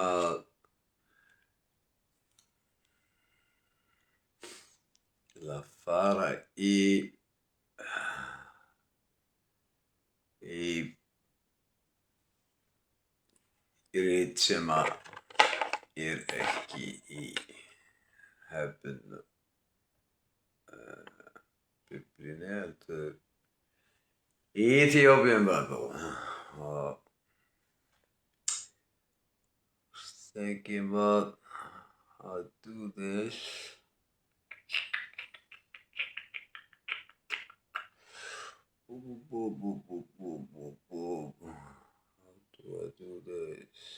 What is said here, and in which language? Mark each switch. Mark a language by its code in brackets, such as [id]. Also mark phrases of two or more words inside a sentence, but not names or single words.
[is] að fara í rit sem ekki í hefðbundnu Biblíunni, heldur [en] Ethiopian Bible. Thinking about how to do this. How do I do this?